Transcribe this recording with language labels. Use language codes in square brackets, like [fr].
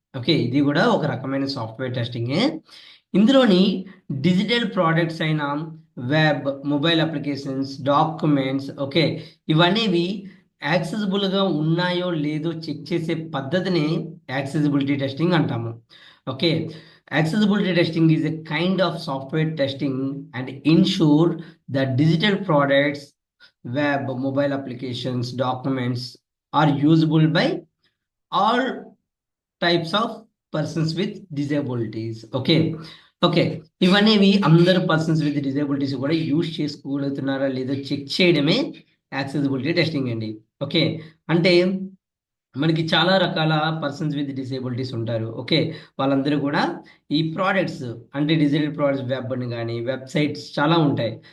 [te] Okay, ఇది కూడా ఒక రకమైన సాఫ్ట్వేర్ టెస్టింగే. ఇందులోని డిజిటల్ ప్రోడక్ట్స్ అయిన web, mobile applications, documents, okay, ఇవనేవి యాక్సెసిబుల్గా ఉన్నాయో లేదో చెక్ చేసే పద్ధతిని యాక్సెసిబిలిటీ టెస్టింగ్ అంటాము. [en] Okay, accessibility testing is a kind of software testing and ensure that digital products, web, mobile applications, documents are usable by all types of persons with disabilities. [te] Okay, ఇవన్నీ అందరు persons with disabilities కూడా use చేసుకోగలుగుతున్నారా లేదో check చేయడమే accessibility testing అండి. Okay, అంటే మనకి చాలా రకాల పర్సన్స్ విత్ డిసేబిలిటీస్ ఉంటారు. ఓకే, వాళ్ళందరూ కూడా ఈ ప్రోడక్ట్స్ అంటే డిజిటల్ ప్రోడక్ట్స్, వెబ్ అని కానీ వెబ్సైట్స్ చాలా ఉంటాయి.